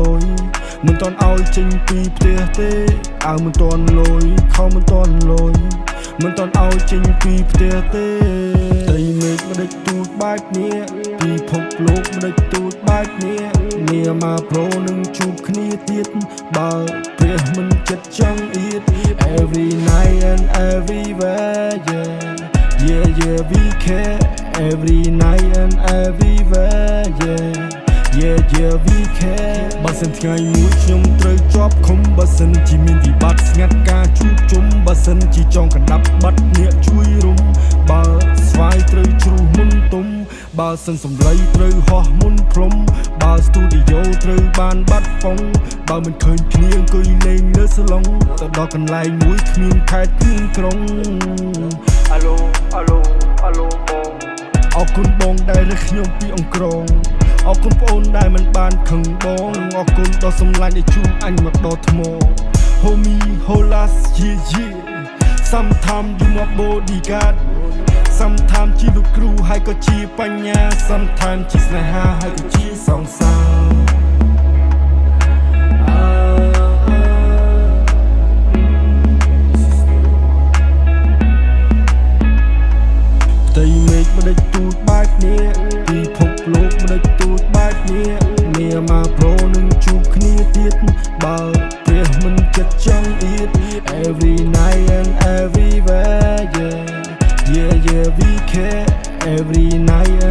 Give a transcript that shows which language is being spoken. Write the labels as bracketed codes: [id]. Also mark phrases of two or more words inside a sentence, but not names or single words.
[km] យមិនតន់ឲ្យចេញពីផ្ទះទេអាវមិនតន់លយខោមិនតន់លយមិនតន់ឲ្យចេញពីផ្ទះទេដីមេឃមិនដេចទូចបែបនេះពិ ភពលោកមិនដេចទូចបែបនេះនាមកប្រូនឹងជួបគ្នាទៀតបើព្រះមិនចិត្តចង់អៀត [en] Every night and everywhere yeah we care every night and everywhere yeah we care [km] បើសិនថ្ងៃមួយខ្ញុំត្រូវជាប់ឃុំបើសិ នជាមានវិបត្តិស្ងាត់ការជួបជុំបើសិនជាចង់កណ្ដាប់បាត់អ្នកជួយរុំបើស្វាយត្រូវជ្រុះមុនទុំបើសិនសំឡីត្រូវហោះមុនព្រំបើស្ទូឌីយ៉ូត្រូវបានបាត់ប៉ុងបើមិនឃើញគ្នាអង្គុយលេងលើសាឡុងទៅដល់កន្លែងមួយគ្មានខេត្តគ្មានក្រុងអាឡូបង អរគុណបងដែលរើសខ្ញុំពីអង្គរងអរគុណប្អូនដែលមិនបានខឹងបងអរគុណដ៏សម្លាញ់ដែលជួបអញមកដល់ថ្ម [en] Homie holas yeah Sometimes you my bodyguard [km] Sometimes ជាលោកគ្រូហើយក៏ជាបញ្ញា Sometimes ជាស្នេហាហើយក៏ជាសង្សារ ផ្ទៃមេឃមិនដេចទូចបែបនេះពិភពលោកមិនដេចទូចបែបនេះនាមកប្រូនឹងជួបគ្នាទៀតបើព្រះមិនចិត្តចង់អៀត [en] Every night and everywhere yeah we care every night